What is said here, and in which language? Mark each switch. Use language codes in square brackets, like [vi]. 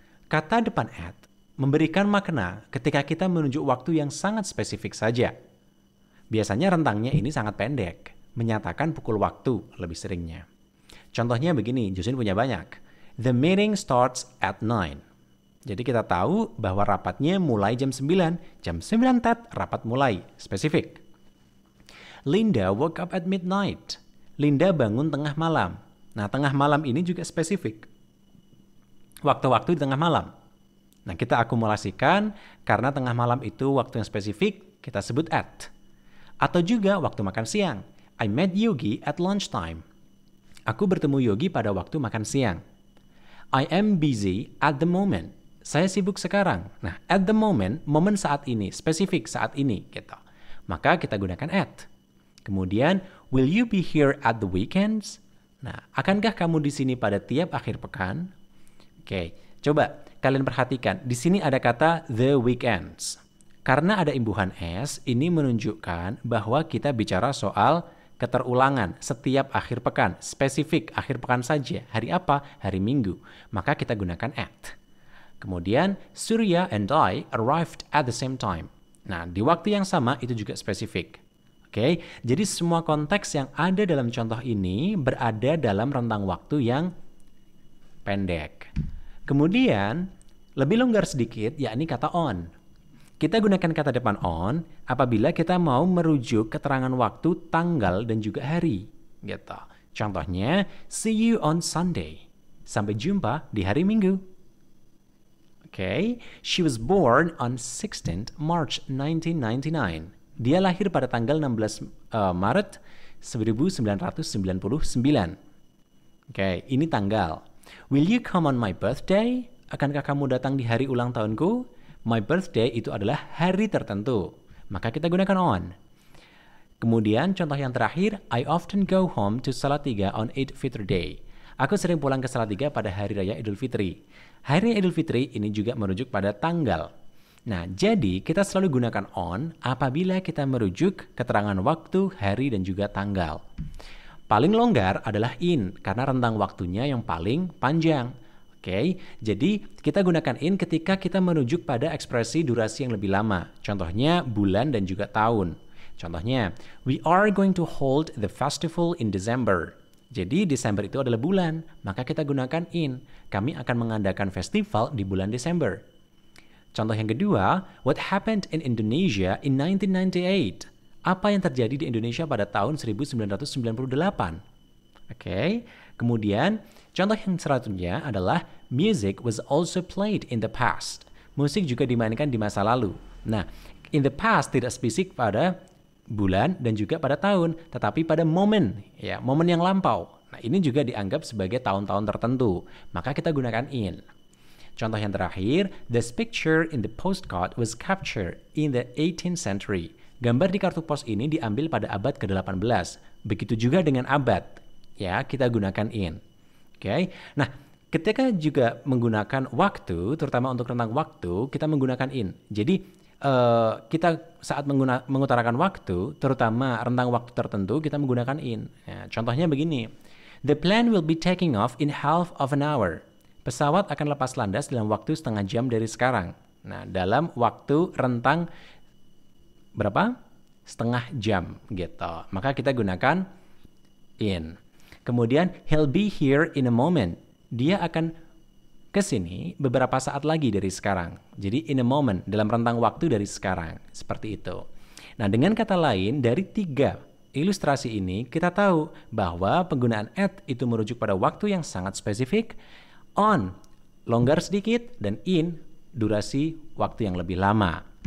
[id] Kata depan at memberikan makna ketika kita menunjuk waktu yang sangat spesifik saja. Biasanya rentangnya ini sangat pendek, menyatakan pukul waktu lebih seringnya. Contohnya begini, Josin punya banyak. The meeting starts at 9. Jadi kita tahu bahwa rapatnya mulai jam 9. Jam 9 tet, rapat mulai. Spesifik. [en] Linda woke up at midnight. [id] Linda bangun tengah malam. Nah, tengah malam ini juga spesifik. Waktu-waktu di tengah malam. Nah, kita akumulasikan karena tengah malam itu waktu yang spesifik, kita sebut at. Atau juga waktu makan siang. I met Yogi at lunchtime. Aku bertemu Yogi pada waktu makan siang. [en] I am busy at the moment. Saya sibuk sekarang. [id] Nah, at the moment, momen saat ini, spesifik saat ini, gitu. Maka kita gunakan at. [en] Kemudian, will you be here at the weekends? [id] Nah, akankah kamu di sini pada tiap akhir pekan? Oke, coba kalian perhatikan. Di sini ada kata the weekends. Karena ada imbuhan s, ini menunjukkan bahwa kita bicara soal keterulangan setiap akhir pekan. Spesifik, akhir pekan saja. Hari apa? Hari Minggu. Maka kita gunakan at. [en] Kemudian, Surya and I arrived at the same time. [id] Nah, di waktu yang sama itu juga spesifik. Oke, jadi semua konteks yang ada dalam contoh ini berada dalam rentang waktu yang pendek. Kemudian, lebih longgar sedikit, yakni kata on. Kita gunakan kata depan on apabila kita mau merujuk keterangan waktu, tanggal, dan juga hari. Gitu. [en] Contohnya, see you on Sunday. [id] Sampai jumpa di hari Minggu. Okay. [en] She was born on 16th March 1999. [id] Dia lahir pada tanggal 16 Maret 1999. Okay, ini tanggal. [en] Will you come on my birthday? [id] Akankah kamu datang di hari ulang tahunku? My birthday itu adalah hari tertentu. Maka kita gunakan on. [en] Kemudian contoh yang terakhir, I often go home to Salatiga on Eid Fitr Day. [id] Aku sering pulang ke Salatiga pada hari raya Idul Fitri. Hari raya Idul Fitri ini juga merujuk pada tanggal. Nah, jadi kita selalu gunakan on apabila kita merujuk keterangan waktu, hari, dan juga tanggal. Paling longgar adalah in, karena rentang waktunya yang paling panjang. Oke, jadi kita gunakan in ketika kita merujuk pada ekspresi durasi yang lebih lama. Contohnya bulan dan juga tahun. [en] Contohnya, we are going to hold the festival in December. [id] Jadi Desember itu adalah bulan, maka kita gunakan in. Kami akan mengadakan festival di bulan Desember. [en] Contoh yang kedua, what happened in Indonesia in 1998? [id] Apa yang terjadi di Indonesia pada tahun 1998? [en] Oke, kemudian contoh yang selanjutnya adalah music was also played in the past. [id] Musik juga dimainkan di masa lalu. Nah, in the past tidak spesifik pada bulan dan juga pada tahun, tetapi pada momen, ya, momen yang lampau. Nah, ini juga dianggap sebagai tahun-tahun tertentu. Maka kita gunakan in. [en] Contoh yang terakhir, this picture in the postcard was captured in the 18th century. [id] Gambar di kartu pos ini diambil pada abad ke-18. Begitu juga dengan abad. Ya, kita gunakan in. Oke. Nah, ketika juga menggunakan waktu, terutama untuk rentang waktu, kita menggunakan in. Jadi, kita saat mengutarakan waktu, terutama rentang waktu tertentu, kita menggunakan in. Ya, contohnya begini. [en] The plane will be taking off in half of an hour. [id] Pesawat akan lepas landas dalam waktu setengah jam dari sekarang. Nah, dalam waktu rentang berapa? Setengah jam gitu. Maka kita gunakan in. [en] Kemudian, he'll be here in a moment. [id] Dia akan ke sini beberapa saat lagi dari sekarang. Jadi in a moment, dalam rentang waktu dari sekarang. Seperti itu. Nah, dengan kata lain, dari 3 ilustrasi ini, kita tahu bahwa penggunaan at itu merujuk pada waktu yang sangat spesifik, on, longgar sedikit, dan in, durasi waktu yang lebih lama.